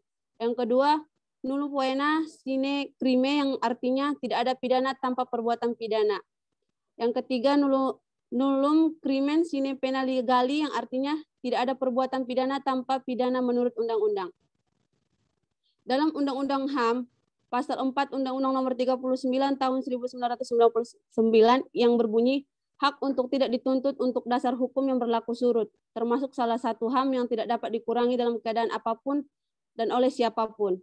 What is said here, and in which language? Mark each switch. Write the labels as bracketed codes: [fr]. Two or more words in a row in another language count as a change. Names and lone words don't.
[id] Yang kedua, [la] nullum poena sine crime, [id] yang artinya tidak ada pidana tanpa perbuatan pidana. Yang ketiga, [la] nullum crimen sine pena legali, [id] yang artinya tidak ada perbuatan pidana tanpa pidana menurut undang-undang. Dalam Undang-Undang HAM, Pasal 4 Undang-Undang Nomor 39 Tahun 1999 yang berbunyi, hak untuk tidak dituntut untuk dasar hukum yang berlaku surut, termasuk salah satu HAM yang tidak dapat dikurangi dalam keadaan apapun dan oleh siapapun.